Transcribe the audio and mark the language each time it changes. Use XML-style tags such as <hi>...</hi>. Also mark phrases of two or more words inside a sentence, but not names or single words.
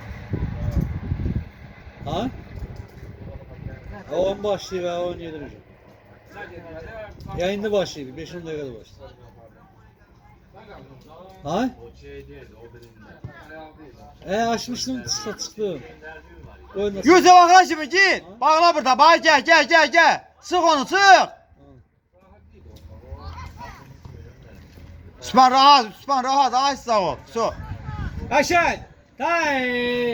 <tr>Ha? 10 başlıyor ve 17 hocam. Yayında başlıyor. 5-10 dakikada başlıyor. Ha? Açmıştım çıktı. Oynasın. Yusuf Axın git.</tr> <az>Bağla burada. Bax gəl. Sıx onu, sıx. Süphan rahat. Ay sağ ol. Su. Aşağı. Tay.</az>